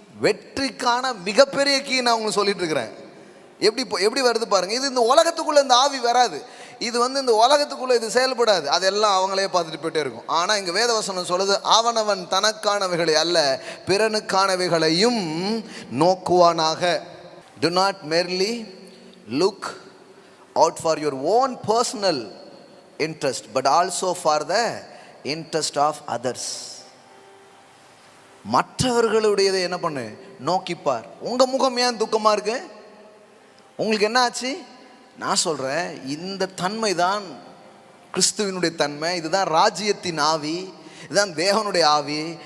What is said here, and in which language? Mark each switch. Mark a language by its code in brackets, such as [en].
[ta] வெற்றிக்கான மிகப்பெரிய கீ நான் உங்களுக்கு சொல்லிட்டு இருக்கிறேன். எப்படி வருது பாருங்க. இது இந்த உலகத்துக்குள்ள இந்த ஆவி வராது, இது இந்த உலகத்துக்குள்ள இது செயல்படாது, அதெல்லாம் அவங்களே பார்த்துட்டு போயிட்டே இருக்கும். ஆனா இங்க வேதவசனம் சொல்லுது, அவனவன் தனக்கானவைகளை அல்ல பிறனுக்கானவைகளையும் நோக்குவானாக. [en] Do not merely look out for your own personal interest but also for the interest of others. [ta] மற்றவர்களுடையதை என்ன பண்ணு, நோக்கிப்பார். உங்க முகம் ஏன் துக்கமா இருக்கு? உங்களுக்கு என்ன ஆச்சு? நான் சொல்றேன், இந்த தன்மை தான் கிறிஸ்துவினுடைய தன்மை, இதுதான் ராஜ்யத்தின் ஆவி, இதுதான் தேவனுடைய ஆவி.